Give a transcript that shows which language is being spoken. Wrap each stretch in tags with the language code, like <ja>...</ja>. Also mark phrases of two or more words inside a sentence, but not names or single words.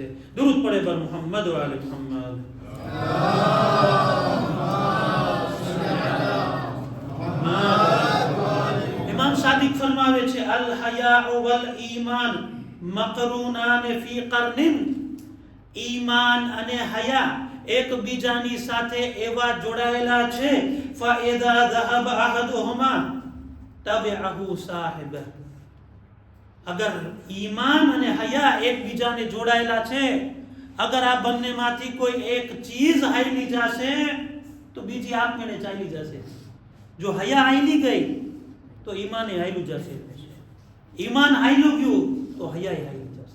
<gu>દરૂદ પડે બર મુહમ્મદ વ આલે મુહમ્મદ. ઇમામ સાદિક ફરમાવે છે,</gu> <ar>الحياء والإيمان مقرونان في قرن.</ar> <gu>ઈમાન અને હયા એકબીજાની સાથે એવા જોડાયેલા છે,</gu> <ar>فإذا ذهب أحدهما تبعه صاحبه.</ar> <gu>અગર ઈમાન અને હયા એકબીજાને જોડાયેલા છે, અગર આ બંનેમાંથી કોઈ એક ચીજ હાઈલી જશે તો બીજી આપમેળે ચાલી જશે. જો હયા હાઈલી ગઈ તો ઈમાન હાઈલું જશે, ઈમાન હાઈલું ગયું તો હયા હાઈલી જશે.</gu>